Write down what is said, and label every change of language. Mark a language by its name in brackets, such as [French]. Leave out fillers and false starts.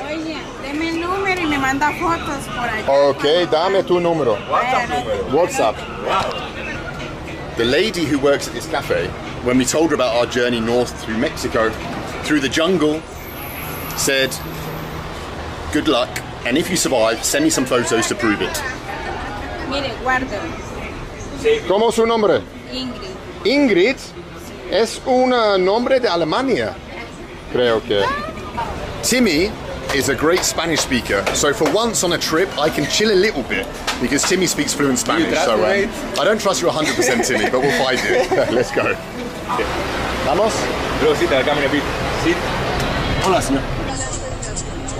[Spanish] oye, deme el número y me manda fotos por allá. Okay, dame tu número. WhatsApp. [English] Wow. The lady who works at this cafe, when we told her about our journey north through Mexico, through the jungle, said, good luck, and if you survive, send me some photos to prove it. [Spanish] Mire, guárdelo. ¿Cómo es su nombre? Ingrid. Ingrid es un nombre de Alemania, creo que. [English] Timmy is a great Spanish speaker, so for once on a trip I can chill a little bit because Timmy speaks fluent Spanish. So I don't trust you 100%, Timmy, but we'll find you. Let's go. Vamos? Bro, sit there, come in a bit. Sit. [Spanish] Hola, señor.